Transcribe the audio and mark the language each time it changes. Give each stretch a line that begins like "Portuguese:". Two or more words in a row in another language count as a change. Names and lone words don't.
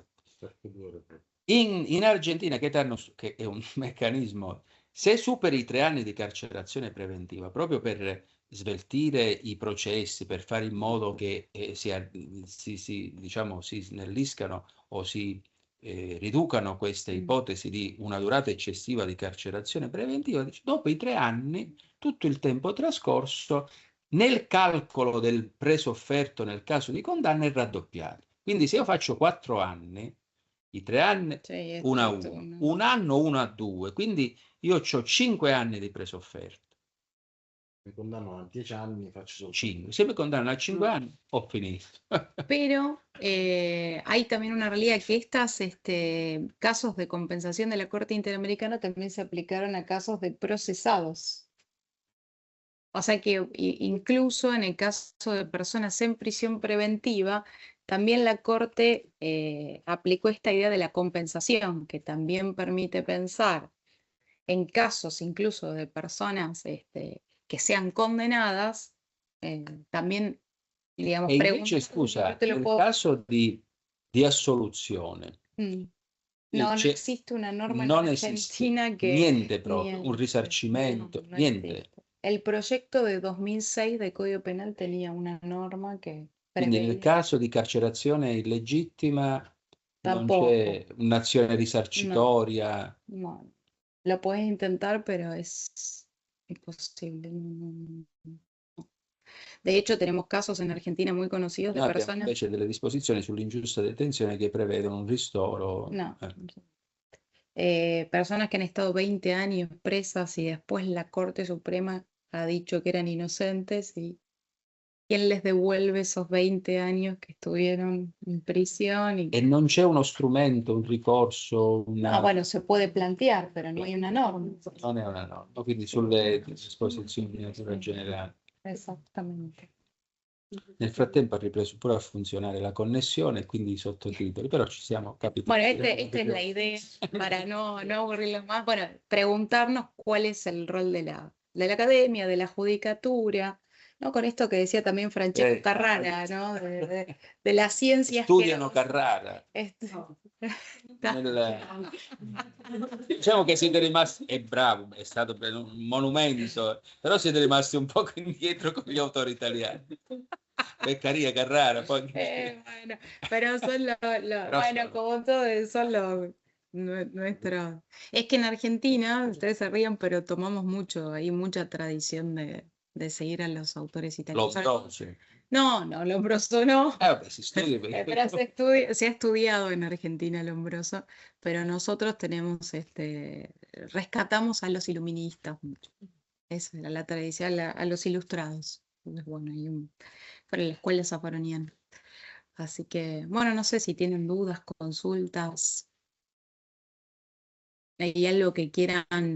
Italian: In Argentina, che è un meccanismo, se superi i 3 anni di carcerazione preventiva, proprio per sveltire i processi, per fare in modo che diciamo, si snelliscano o si riducano queste ipotesi di una durata eccessiva di carcerazione preventiva, dopo i 3 anni, tutto il tempo trascorso, nel calcolo del presofferto nel caso di condanna è raddoppiato. Quindi se io faccio 4 anni, i 3 anni, Sì, 1 a tutto 1, un anno 1 a 2, quindi io ho 5 anni di presofferto. Mi condanno a 10 anni, faccio solo 5. Se mi condannano a 5 anni, ho finito.
Spanish: Pero hay también una realidad que estos casos de compensación de la Corte Interamericana también se aplicaron a casos de procesados. O sea que incluso en el caso de personas en prisión preventiva, también la Corte aplicó esta idea de la compensación, que también permite pensar en casos incluso de personas que sean condenadas, también, digamos,
Italian: E invece, scusa, nel caso di assoluzione,
Spanish: no
Italian: c'è-
Spanish: existe una norma en
Italian: non
Spanish: Argentina
Italian: esiste
Spanish: que...
Italian: niente proprio, un niente, risarcimento,
Spanish: no
Italian: niente.
Spanish: existe. El proyecto de 2006 del Código Penal tenía una norma que
Italian: Quindi nel
Spanish: preveía
Italian: caso di carcerazione illegittima non
Spanish: tampoco.
Italian: c'è un'azione risarcitoria.
Spanish: No, lo puedes intentar, pero es imposible. No. De hecho, tenemos casos en Argentina muy conocidos de
Italian: Noi abbiamo
Spanish: personas.
Italian: invece delle disposizioni sull'ingiusta detenzione che prevedono un ristoro.
Spanish: No. Personas que han estado 20 años presas y después la Corte Suprema ha dicho que eran inocentes y quién les devuelve esos 20 años que estuvieron en prisión.
Italian: E non c'è uno strumento, un ricorso, una...
Spanish: Bueno, se puede plantear, pero no hay una norma.
Italian: Non è una norma, quindi sulle disposizioni di natura generale.
Spanish: Exactamente.
Italian: Nel frattempo ha ripreso pure a funzionare la connessione e quindi i sottotitoli, però ci siamo capiti.
Spanish: Bueno, esta es la idea para no aburrirlos más. Bueno, preguntarnos cuál es el rol de la academia, de la judicatura, ¿no? Con esto que decía también Francesco Carrara, ¿no? De las ciencias.
Italian: Studiano Carrara. Diciamo che siete rimasti, è bravo, è stato un monumento, però siete rimasti un po' indietro con gli autori italiani. Beccaria, Carrara, poi...
Spanish: Bueno, pero son bueno, como todo, son los nuestros. Es que en Argentina, ustedes se rían, pero tomamos mucho, hay mucha tradición de seguir a los autores italianos.
Italian: Lombroso.
Spanish: No, Lombroso no.
Italian: Vabbè, si studia
Spanish: Pero se ha estudiado en Argentina Lombroso, pero nosotros tenemos, rescatamos a los iluministas mucho. Esa era la tradición, a los ilustrados. Entonces, bueno, para la escuela zafaroniana. Así que, bueno, no sé si tienen dudas, consultas, hay algo que quieran.